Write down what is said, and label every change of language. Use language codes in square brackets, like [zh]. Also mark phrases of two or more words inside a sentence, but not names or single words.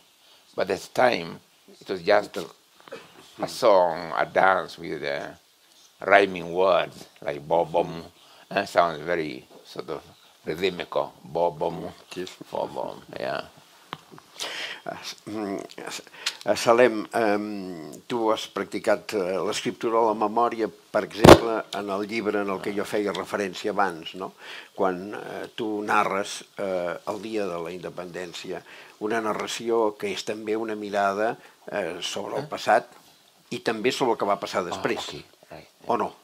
[en] But at the time, it was just a song, a dance with rhyming words like bom, and sounds very sort of rhythmical. Bom, bom, yeah. Salem, [ca] tu has practicat l'escriptura o la memòria, per exemple, en el llibre en el que jo feia referència abans, no? Quan tu narres el dia de la independència, una narració que és també una mirada sobre el passat i també sobre el que va passar després, o no?